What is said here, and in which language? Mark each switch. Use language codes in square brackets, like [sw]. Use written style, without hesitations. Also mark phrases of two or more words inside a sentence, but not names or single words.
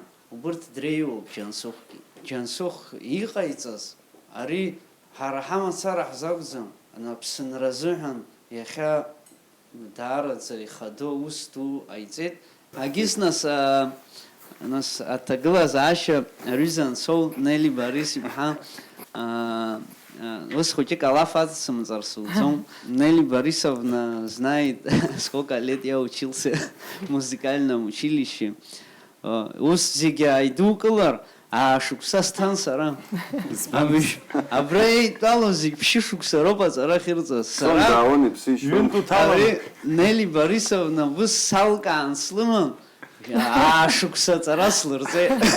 [ab] Убырҭ дреиуоуп Џьансыхәгьы. Џьансыхә иҟаиҵаз, ари ҳара ҳамацара ҳзакәӡам, аԥсынра азыҳәан иахьа даараӡа ихадоу ус ду ҟаиҵеит. Агьыс нас аҭагылазаашьа аҩыза Ансоу Нели Борис-иԥҳа ус хәыҷык алаф ацымҵар суӡом. [ru] Нели Борисовна знает, сколько лет я учился в музыкальном училище. [ab] Ус зегьы аидукылар, шықәса сҭан сара. Абра еидтәалоу зегь ԥшьышықәса роуп аҵара ахьырҵаз. Сара Нели Борисовна ус салкаан слыман, шықәса аҵара слырҵеит.